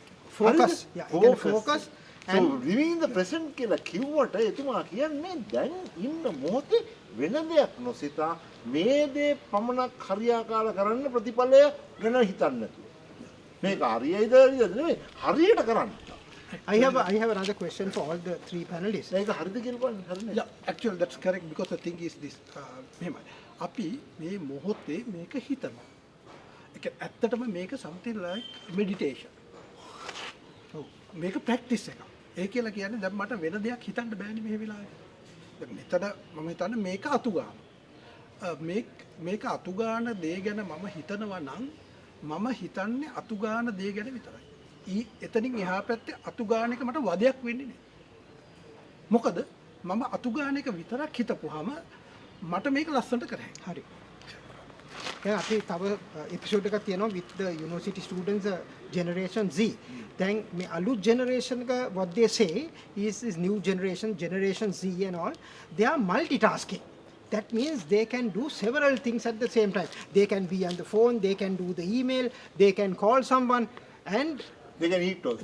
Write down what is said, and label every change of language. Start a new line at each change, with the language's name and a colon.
English: Focus. Yeah, you can focus. So living in the present
Sinhala: කියලා කිව්වට එතුමා කියන්නේ දැන් ඉන්න මොහොතේ වෙන දෙයක් නොසිතා මේ දේ පමණක් හරියාකාර කරන්න ප්‍රතිඵලය ගැන හිතන්න නැතුව. මේක හරියයිද නෙමෙයි හරියට කරන්න.
English: I have another question for all the three panelists.
Sinhala: මේක හරිද කියලා බලන්න හරිනේ.
English: Yeah, actually that's correct, because the thing is this.
Sinhala: මෙහෙමයි. අපි මේ මොහොතේ මේක හිතනවා. ඒක ඇත්තටම මේක
English: something like meditation.
Sinhala: මේක ප්‍රැක්ටිස් එකක්. ඒ කියලා කියන්නේ දැන් මට වෙන දෙයක් හිතන්න බෑනේ මේ වෙලාවේ. දැන් මෙතන මම හිතන්නේ මේක අතු ගන්න. මේක අතු ගන්න දේ ගැන මම හිතනවා නම් මම හිතන්නේ අතු ගන්න දේ ගැන විතරයි. එතනින් එහා පැත්තේ අතු ගන්න එක මට වදයක් වෙන්නේ නැහැ. මොකද මම අතු ගන්න එක විතරක් හිතපුවාම මට මේක ලස්සනට කරහැයි. හරි. දැන් අපි තව එපිසෝඩ් එකක් තියෙනවා
English: with the university students generation Z. Then
Sinhala: මේ අලුත් generation එක
English: what they say is this new generation Z and all, they are multitasking. That means they can do several things at the same time. They can be on the phone, they can do the email, they can call someone, and they can eat also.